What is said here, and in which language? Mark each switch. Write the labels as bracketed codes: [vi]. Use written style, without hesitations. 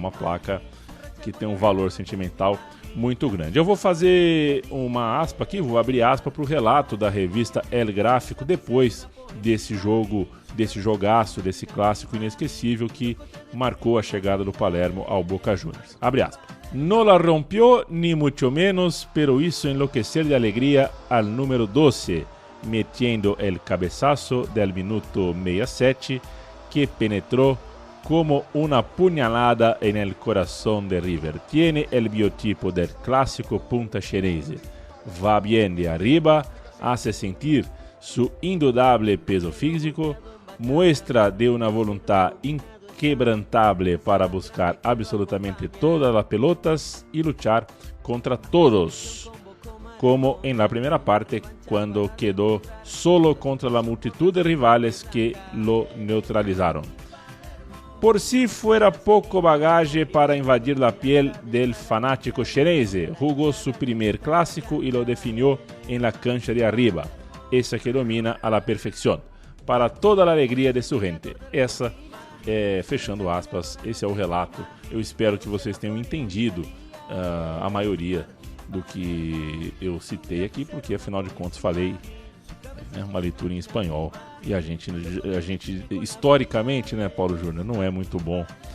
[pt] É uma placa que tem um valor sentimental muito grande. Eu vou fazer uma aspa aqui, vou abrir aspa para o relato da revista El Gráfico depois desse jogo, desse jogaço, desse clássico inesquecível que marcou a chegada do Palermo ao Boca Juniors. Abre aspas. [es] No la rompió ni mucho menos, pero hizo enloquecer de alegría al número 12, metiendo el cabezazo del minuto 67 que penetró como una puñalada en el corazón de River. Tiene el biotipo del clásico punta xenese. Va bien de arriba, hace sentir su indudable peso físico, muestra de una voluntad inquebrantable para buscar absolutamente todas las pelotas y luchar contra todos, como en la primera parte cuando quedó solo contra la multitud de rivales que lo neutralizaron. Por si fuera poco bagaje para invadir la piel del fanático xenese, jugó su primer clásico y lo definió en la cancha de arriba, esa que domina a la perfección, para toda [pt] a alegria de sua gente. Essa, fechando aspas, esse é o relato. Eu espero que vocês tenham entendido a maioria do que eu citei aqui, porque afinal de contas falei né? Uma leitura em espanhol. E a gente historicamente, né, Paulo Júnior, não é muito bom.